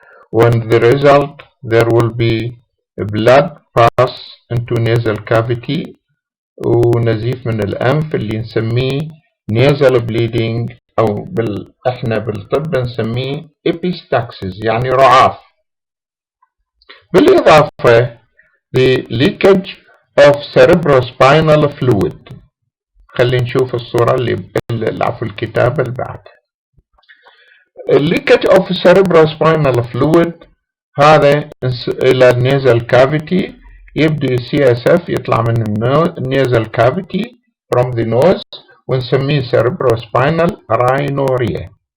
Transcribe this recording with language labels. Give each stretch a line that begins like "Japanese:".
English: When the result there will be blood pass into nasal cavity
Arabic: ونزيف من الأنف اللي نسميه
English: nasal bleeding
Arabic: أو احنا بالطب نسميه
English: epistaxis
Arabic: يعني رعاف. بالإضافة
English: the leakage of cerebrospinal fluid.
Arabic: خلينا نشوف الصورة اللي عفوا الكتابة اللي بعدها.
English: leakage of cerebrospinal fluid
Arabic: هذا إلى
English: nasal cavity يبدي CSF
Arabic: يطلع من
English: nasal cavity from the nose
Arabic: ونسميه
English: cerebrospinal rhinorrhea.